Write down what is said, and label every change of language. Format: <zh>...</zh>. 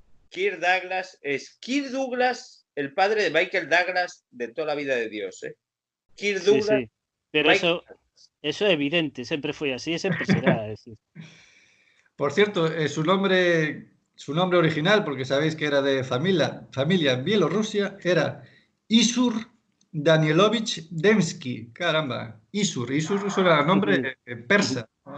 <es>Kirk Douglas es Kirk Douglas, el padre de Michael Douglas de toda la vida de Dios, ¿eh? Kirk Douglas. Sí.</es> <gl>Pero eso é evidente, sempre foi así e sempre será.</gl> <es>Por cierto, su nombre original, porque sabéis que era de familia bielorrusia, era Isur Danielovich Demsky. Caramba, Isur suena a nombre persa.</es>